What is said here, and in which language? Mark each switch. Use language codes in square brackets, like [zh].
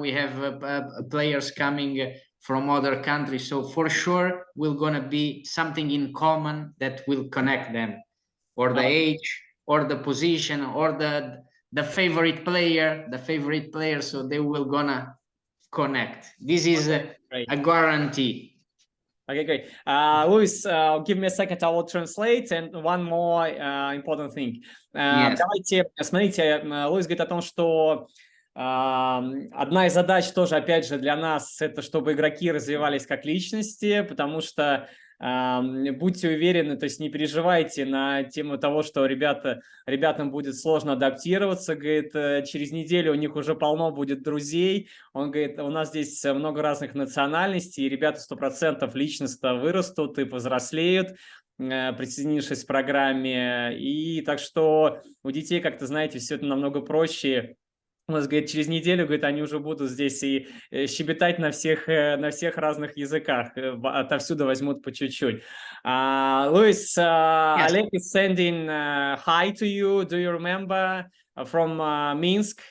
[en] We have players coming from other countries, so for sure we're gonna be something in common that will connect them, or the age, or the position, or the favorite player, so they will gonna connect. This is a guarantee. Okay, great. Luis, give me a second, I will translate. And one more important thing. [ru] Давайте, смотрите, Луис говорит о том, что одна из задач тоже, опять же, для нас, это чтобы игроки развивались как личности, потому что будьте уверены, то есть не переживайте на тему того, что ребятам будет сложно адаптироваться. Говорит, через неделю у них уже полно будет друзей. Он говорит, у нас здесь много разных национальностей, и ребята 100% личностно вырастут и повзрослеют, присоединившись к программе. И так что у детей, как-то, знаете, все это намного проще. У нас, говорит, через неделю, говорит, они уже будут здесь и щебетать на всех разных языках, отовсюду возьмут по чуть-чуть. [en] Luis, Oleg is sending hi to you. Do you remember from Minsk?